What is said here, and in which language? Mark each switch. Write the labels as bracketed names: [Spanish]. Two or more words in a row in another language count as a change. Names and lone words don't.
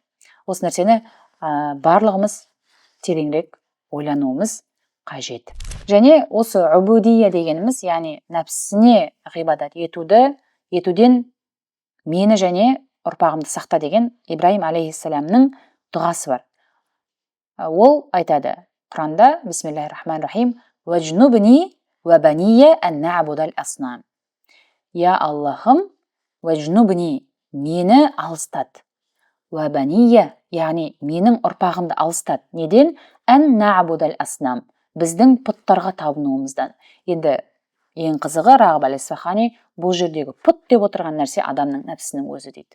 [Kazakh] Осы нәрсені барлығымыз тереңірек ойлануымыз қажет. Және осы убудия дегеніміз, яғни нәпсісіне ғибадат етуден мені және ұрпағымды сақта деген Ибраим алейхиссаламның дұғасы бар. Ол айтады Құранда: [Arabic] بسم الله الرحمن الرحيم, «واجنبني وبني أن نعبد الأصنام». [Kazakh] Я Аллахым, ваджнубни, мені алыстат. [Arabic] وبني, [Kazakh] яғни менің ұрпағымды алыстат. Неден? [Arabic] أن نعبد الأصنام, [Kazakh] біздің пұттарға табынуымыздан. Енді ең қызығы, Рағиб әл-Исфахани бұл жердегі пұт деп отырған нәрсе адамның нәпсінің өзі дейді.